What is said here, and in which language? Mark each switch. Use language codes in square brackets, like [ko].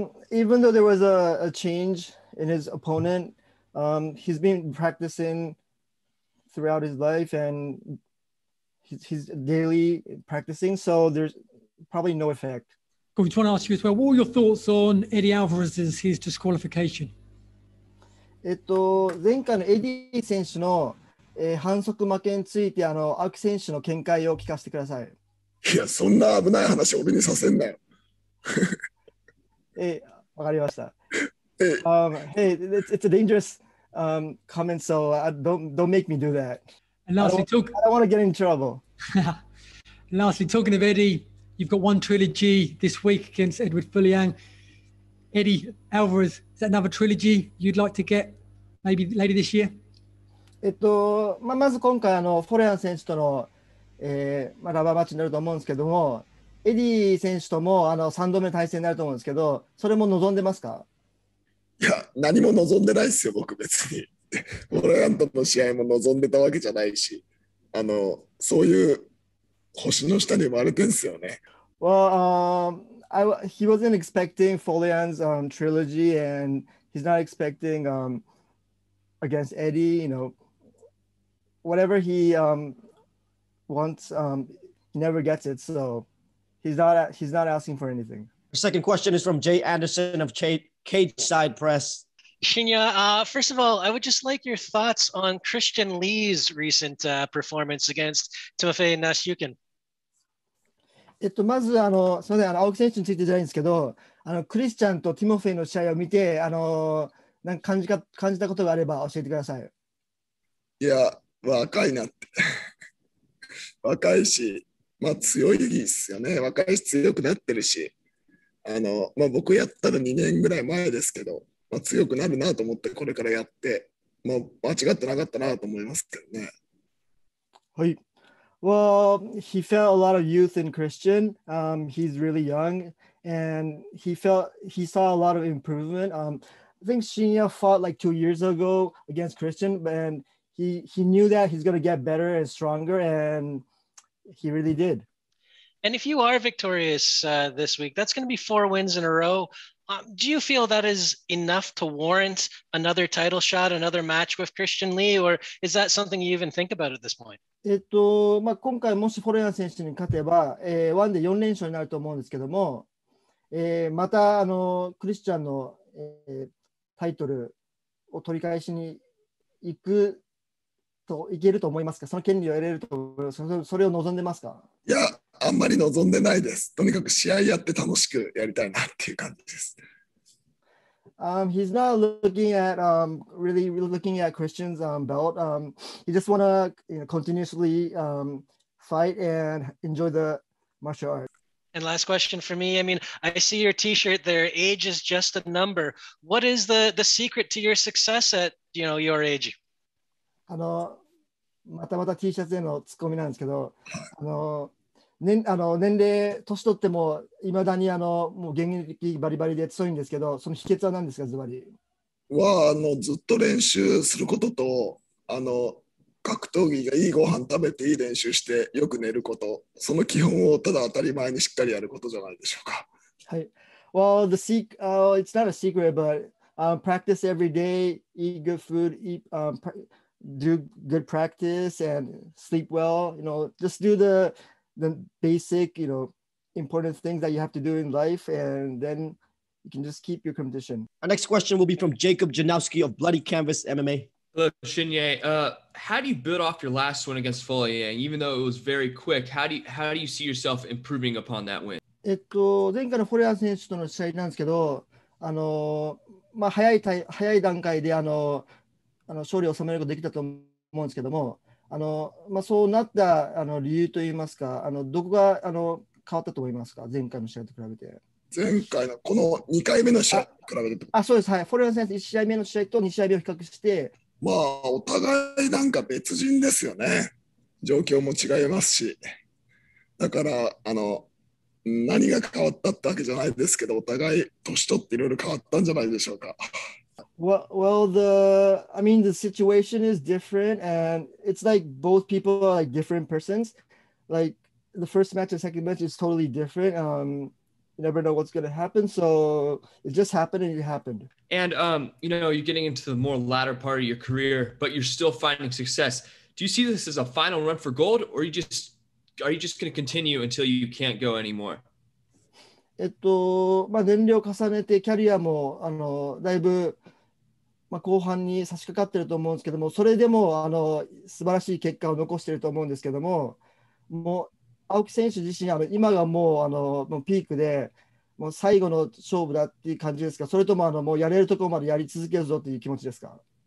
[en] Even though there was a change in his opponent, he's been practicing throughout his life and he's daily practicing, so there's probably no effect. I just want to ask you as well, what were your thoughts on Eddie Alvarez's his disqualification? [ja] 前回のエディ選手の、反則負けについて青木選手の見解を聞かせてください。いや、そんな危ない話俺にさせんなよ。わかりました。 [en] Hey, it's a dangerous comment, so don't make me do that. And lastly, I don't want to get in trouble. Lastly, talking of Eddie, you've got one trilogy this week against Edward Fuliang. Eddie Alvarez, is that another trilogy you'd like to get maybe later this year? [ja] まず今回フォレアン選手との、ラバーマッチになると思うんですけども、エディ選手とも3度目の対戦になると思うんですけど、それも望んでますか？いや、何も望んでないですよ、僕別に。フォレアンとの試合も望んでたわけじゃないし、そういう星の下に生まれてんすよね。 [en] Well, he wasn't expecting Folian's trilogy, and he's not expecting against Eddie. Whatever he wants, he never gets it. So he's not asking for anything. The second question is from Jay Anderson of Cage Side Press. Shinya, first of all, I would just like your thoughts on Christian Lee's recent performance against Timofey Nasyukin. [ja] まずすみません、青木選手についてじゃないんですけど、クリスチャンとティモフェイの試合を見て、なんか感じたことがあれば教えてください。いや、若いなって。若いし、強いですよね。若いし強くなってるし、僕やったら2年ぐらい前ですけど、強くなるなと思ってこれからやって、間違ってなかったなと思いますけどね。はい。 [en] Well, he felt a lot of youth in Christian. He's really young, and he saw a lot of improvement. I think Shinya fought like 2 years ago against Christian, and he knew that he's going to get better and stronger, and he really did. And if you are victorious this week, that's going to be 4 wins in a row. Do you feel that is enough to warrant another title shot, another match with Christian Lee, or is that something you even think about at this point? [ja] 今回もしフォレアン選手に勝てば、ワンで4連勝になると思うんですけども、またクリスチャンの、タイトルを取り返しにいけると思いますか？その権利を得れると、それを望んでますか？いや、あんまり望んでないです。とにかく試合やって楽しくやりたいなっていう感じです。 [en] He's not looking at really looking at Christian's belt. He just want to continuously fight and enjoy the martial art. And last question for me. I mean, I see your T-shirt there. Age is just a number. What is the secret to your success at your age? [ja] また T シャツへのツッコミなんですけど、年齢、年取ってもいまだにもう現役バリバリで強いんですけど、その秘訣は何ですか、ズバリ？ずっと練習することと、格闘技がいいご飯食べていい練習してよく寝ること、その基本をただ当たり前にしっかりやることじゃないでしょうか。はい。 [en] Well, it's not a secret, but practice every day, eat good food, do good practice, and sleep well. Just do the basic, important things that you have to do in life, and then you can just keep your competition. Our next question will be from Jacob Janowski of Bloody Canvas MMA. Hello, Shinya. How do you build off your last win against Fuliang? Even though it was very quick, how do you see yourself improving upon that win? [ja] 前回のフォレア選手との試合なんですけど、早い段階で勝利を収めることができたと思うんですけども、そうなった理由といいますか、どこが変わったと思いますか、前回の試合と比べて。前回のこの2回目の試合と比べて。そうです、はい。フォレア選手、1試合目の試合と2試合目を比較して。お互いなんか別人ですよね。状況も違いますし。だから、何が変わったってわけじゃないですけど、お互い年取っていろいろ変わったんじゃないでしょうか。 [en] Well, the situation is different, and it's like both people are like different persons. Like the first match and second match is totally different. You never know what's going to happen, so it just happened and it happened. And you're getting into the more latter part of your career, but you're still finding success. Do you see this as a final run for gold, or are you just going to continue until you can't go anymore? [ja] 年齢を重ねてキャリアもだいぶ後半に差し掛かってると思うんですけども、それでも素晴らしい結果を残していると思うんですけども、もう青木選手自身今がもうピークでもう最後の勝負だっていう感じですか、それとももうやれるところまでやり続けるぞという気持ちですか。